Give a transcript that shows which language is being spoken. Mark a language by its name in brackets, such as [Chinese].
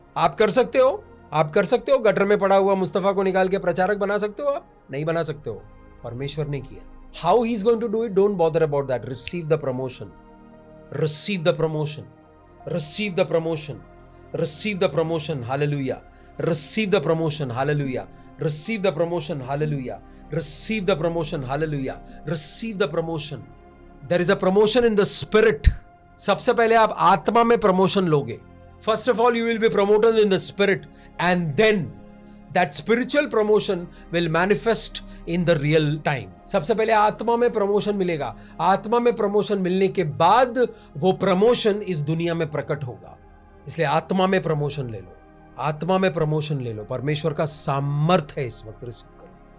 [Hindi] आप कर सकते हो, आप कर सकते हो। गटर में पड़ा हुआ मुस्तफा को निकाल के प्रचारक बना सकते हो? आप नहीं बना सकते हो, परमेश्वर ने किया। [English] How he is going to do it, don't bother about that. Receive the promotion, receive the promotion, receive the promotion, receive the promotion, hallelujah. Receive the promotion, hallelujah. Receive the promotion, hallelujah. Receive the promotion, hallelujah. Receive the promotion. There is a promotion in the spirit. [Hindi] सबसे पहले आप आत्मा में promotion लोगे। [English] First of all, you will be promoted in the spirit, and then that spiritual promotion will manifest in the real time. [Hindi] सबसे पहले आत्मा में प्रमोशन मिलेगा। आत्मा में प्रमोशन मिलने के बाद वो प्रमोशन इस दुनिया में प्रकट होगा। इसलिए आत्मा में प्रमोशन ले लो, आत्मा में प्रमोशन ले लो। परमेश्वर का सामर्थ है इस वक्त, रिसीव करो।